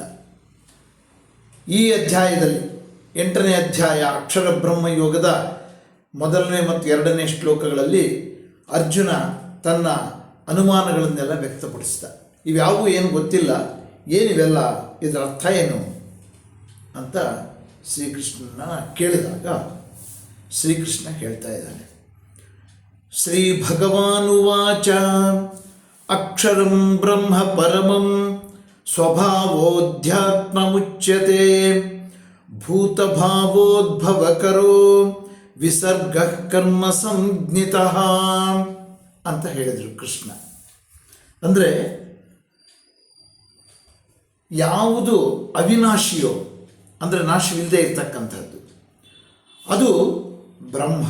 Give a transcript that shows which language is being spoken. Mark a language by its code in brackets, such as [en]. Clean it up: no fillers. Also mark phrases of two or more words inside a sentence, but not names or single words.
[kn] ಈ ಅಧ್ಯಾಯದಲ್ಲಿ 8ನೇ ಅಧ್ಯಾಯ ಅಕ್ಷರ ಬ್ರಹ್ಮಯೋಗದ 1ನೇ ಮತ್ತು 2ನೇ ಶ್ಲೋಕಗಳಲ್ಲಿ ಅರ್ಜುನ ತನ್ನ ಅನುಮಾನಗಳನ್ನೆಲ್ಲ ವ್ಯಕ್ತಪಡಿಸಿದ. ಇವ್ಯಾವು ಏನು ಗೊತ್ತಿಲ್ಲ, ಏನಿವೆಲ್ಲ, ಇದರ ಅರ್ಥ ಏನು ಅಂತ ಶ್ರೀಕೃಷ್ಣನ ಕೇಳಿದಾಗ ಶ್ರೀಕೃಷ್ಣ ಹೇಳ್ತಾ ಇದ್ದಾನೆ. [sa] ಶ್ರೀ ಭಗವಾನುವಾಚ ಅಕ್ಷರಂ ಬ್ರಹ್ಮ ಪರಮಂ ಸ್ವಭಾವೋಧ್ಯಾತ್ಮಮುಚ್ಯತೆ ಭೂತಭಾವೋದ್ಭವಕರೋ ವಿಸರ್ಗಃ ಕರ್ಮ ಸಂಜ್ಞಿತಃ [kn] ಅಂತ ಹೇಳಿದರು ಕೃಷ್ಣ. ಅಂದರೆ ಯಾವುದು ಅವಿನಾಶಿಯೋ, ಅಂದರೆ ನಾಶವಿಲ್ಲದೆ ಇರ್ತಕ್ಕಂಥದ್ದು, ಅದು ಬ್ರಹ್ಮ.